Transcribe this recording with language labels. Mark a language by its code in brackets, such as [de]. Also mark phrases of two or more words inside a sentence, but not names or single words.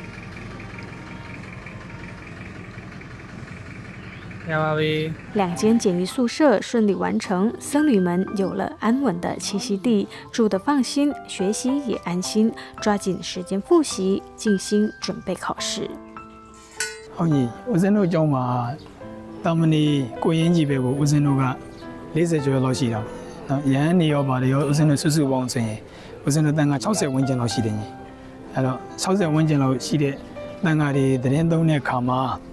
[zh] 2 间简易宿舍顺利完成，僧侣们有了安稳的栖息地，住得放心，学习也安心，抓紧时间复习，静心准备考试。 [my] ဟုတ်ကြီးဦးဇင်းတို့ကျောင်းမှာတာမဏီကိုရင်ကြီးပဲကိုဦးဇင်းတို့က40ကျော်လောက်ရှိတာ။နော်ရဟန်းနေရောပါတယ်ရောဦးဇင်းတို့စုစုပေါင်းဆိုရင်ဦးဇင်းတို့တန်ခါ60ဝန်းကျင်လောက်ရှိတယ်ညီ။အဲ့တော့60ဝန်းကျင်လောက်ရှိတဲ့တန်ခါတွေသတင်းသုံးတဲ့အခါမှာ